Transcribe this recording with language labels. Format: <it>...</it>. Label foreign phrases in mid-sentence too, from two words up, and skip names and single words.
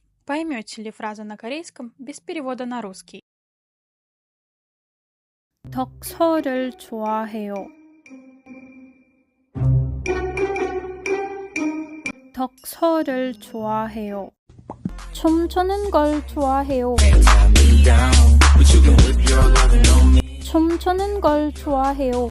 <ru>Поймете ли фразу на корейском без перевода на русский?</ru> <ko>덕서를 좋아해요. 덕서를 좋아해요. 춤추는 걸 좋아해요. 춤추는 걸 좋아해요.</ko>